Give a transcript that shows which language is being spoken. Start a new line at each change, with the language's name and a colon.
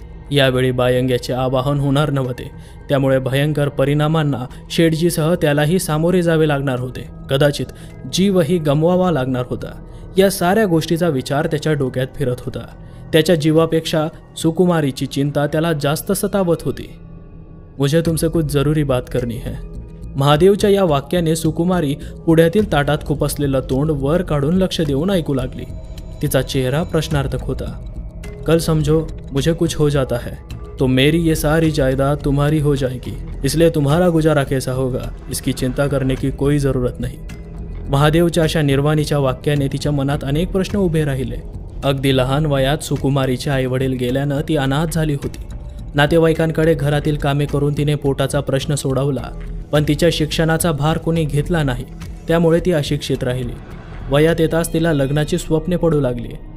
Marathi: यावेळी बायंग्याचे आवाहन होणार नव्हते, त्यामुळे भयंकर परिणामांना शेठजीसह त्यालाही सामोरे जावे लागणार होते. कदाचित जीवही गमवावा लागणार होता. या साऱ्या गोष्टीचा विचार त्याच्या डोक्यात फिरत होता. त्याच्या जीवापेक्षा सुकुमारीची चिंता त्याला जास्त सतावत होती.
Hindi: मुझे तुमसे कुछ जरूरी बात करनी है.
Marathi: महादेवच्या या वाक्याने सुकुमारी पुढ्यातील ताटात खुपसलेलं तोंड वर काढून लक्ष देऊन ऐकू लागली. तिचा चेहरा प्रश्नार्थक होता.
Hindi: कल समझो मुझे कुछ हो जाता है तो मेरी ये सारी जायदाद तुम्हारी हो जाएगी, इसलिए तुम्हारा गुजारा कैसा होगा इसकी चिंता करने की कोई ज़रूरत नहीं.
Marathi: महादेवच्या अशा निर्वाणीच्या वाक्याने तिच्या मनात अनेक प्रश्न उभे राहिले. अगदी लहान वयात सुकुमारीचे आईवडील गेल्यानं ती अनाथ झाली होती. नातेवाईकांकडे घरातील कामे करून तिने पोटाचा प्रश्न सोडवला, पण तिच्या शिक्षणाचा भार कोणी घेतला नाही. त्यामुळे ती अशिक्षित राहिली. वयात येताच तिला लग्नाची स्वप्ने पडू लागली.